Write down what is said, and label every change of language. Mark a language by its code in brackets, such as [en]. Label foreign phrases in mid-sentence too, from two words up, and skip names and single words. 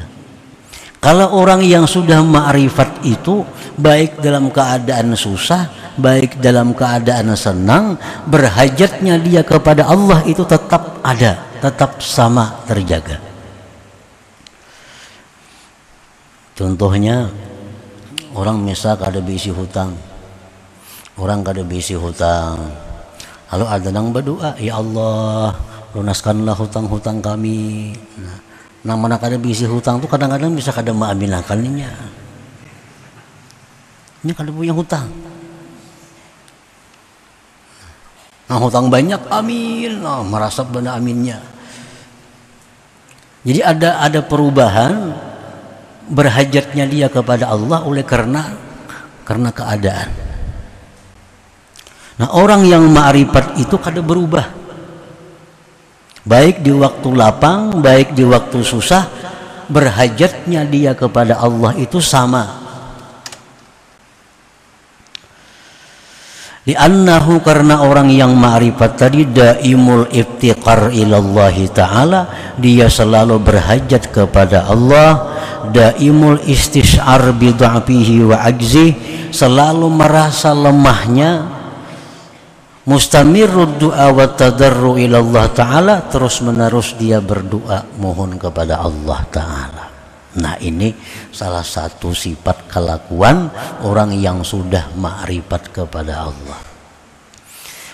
[id] Kalau orang yang sudah ma'rifat itu, baik dalam keadaan susah, baik dalam keadaan senang, berhajatnya dia kepada Allah itu tetap ada, tetap sama terjaga. Contohnya, orang misal kada bisi hutang, lalu ada yang berdoa, ya Allah, lunaskanlah hutang-hutang kami. [bjn] Nah, mana kada bisi hutang tuh kadang-kadang bisa kada maaminakannya. [id] Ini kada punya hutang. Nah, hutang banyak, amin. Nah, merasa benar aminnya. Jadi ada perubahan berhajatnya dia kepada Allah oleh karena keadaan. Nah, orang yang ma'rifat itu kada berubah. Baik di waktu lapang, baik di waktu susah, berhajatnya dia kepada Allah itu sama. Li'annahu, karena orang yang ma'rifat tadi [ar] دائم الافتقار إلى الله تعالى, [id] dia selalu berhajat kepada Allah, [ar] دائم الاستشعار بضعفه وعجزه, [id] selalu merasa lemahnya, [ar] مستمر الدعاء والتضرع إلى الله تعالى, [id] terus menerus dia berdoa mohon kepada Allah ta'ala. Nah, ini salah satu sifat kelakuan orang yang sudah ma'rifat kepada Allah.